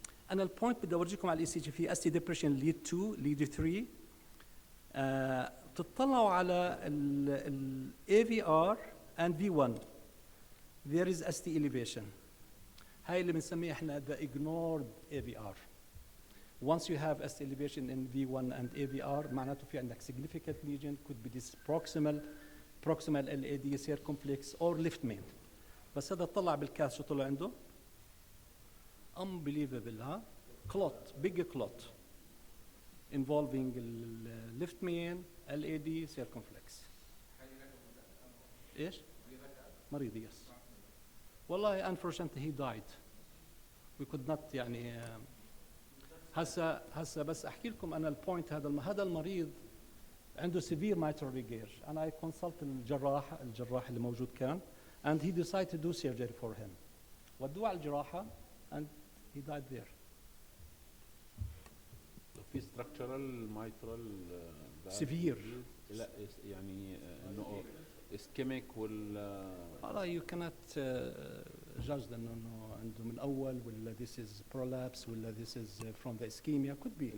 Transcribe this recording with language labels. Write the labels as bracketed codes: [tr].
[ar] أنا البوينت بدي أورجيكم على ECG في ST depression lead 2 lead 3 تطلعوا على ال AVR [en] and V1 there is ST elevation. [ar] هاي اللي بنسميها احنا [en] the ignored AVR. Once you have ST elevation in V1 and AVR [ar] معناته في عندك [en] significant lesion could be this proximal LAD circumflex or left main. [ar] بس هذا طلع بالكاس شو طلع عنده؟ [en] unbelievable [ar] ها [en] clot big clot involving left main, LAD, circumflex. [ar] ايش؟ مريض [en] yes. [ar] والله [en] unfortunately he died. We could not [ar] يعني هسه بس احكي لكم انا البوينت هذا المريض عنده severe mitral regurg. انا [en] I consult [ar] الجراح اللي موجود كان [en] and he decided to do surgery for him. [ar] ودوه على الجراحه [en] and he died there. في structural mitral Severe. [ar] لا يعني انه [en] ischemic [ar] ولا والله [en] you cannot judge them [ar] انه عنده من اول ولا [en] this is prolapse [ar] ولا [en] this is from the ischemia could be.